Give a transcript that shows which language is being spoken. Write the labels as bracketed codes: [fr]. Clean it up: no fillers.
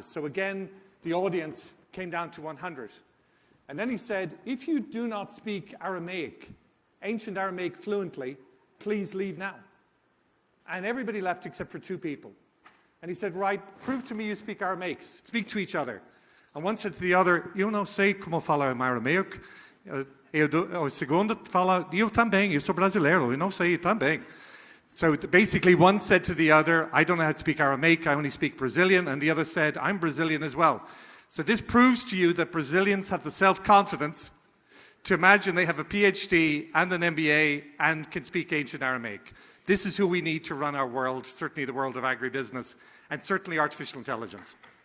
[en] So again, the audience came down to 100. And then he said, if you do not speak Aramaic, ancient Aramaic fluently, please leave now. And everybody left except for 2 people. And he said, right, prove to me you speak Aramaic. Speak to each other. And one said to the other, [pt] eu não sei como falar aramaico. O segundo fala, eu também, eu sou brasileiro, eu não sei também. [en] So basically one said to the other, I don't know how to speak Aramaic, I only speak Brazilian. And the other said, I'm Brazilian as well. So this proves to you that Brazilians have the self-confidence to imagine they have a PhD and an MBA and can speak ancient Aramaic. This is who we need to run our world, certainly the world of agribusiness, and certainly artificial intelligence.